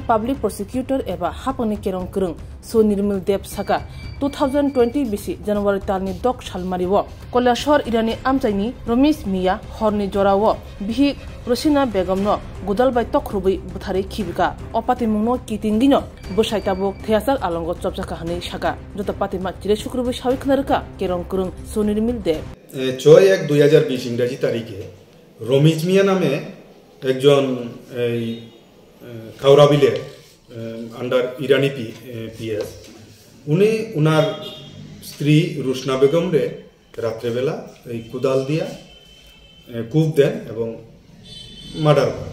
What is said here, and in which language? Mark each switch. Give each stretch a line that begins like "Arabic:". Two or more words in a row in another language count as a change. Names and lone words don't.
English: public prosecutor
Kok Borok: eba hapani kerong krung so nirmal deb saka 2020 bisi January talni dok salmariwo kolashor irani amchaini Romis Mia horni jorawo bihi Rosina Begumno gudalbai tokhrubui buthari khibika o patimungno kitingino busai tabuk thiasak alongo chobjakha hani saka jota patima chire shukrubu shawikhnarka kerong krung so nirmal deb
Bangla: 6/1/2020 ইংরেজি তারিখে রমিজ মিয়া নামে একজন খাওরাবিলের আন্ডার ইরানি পিএস উনি ওনার স্ত্রী রুশনা বেগম রে রাত্রেবেলা এই কুদাল দিয়া কূপ দেন এবং মার্ডার করেন।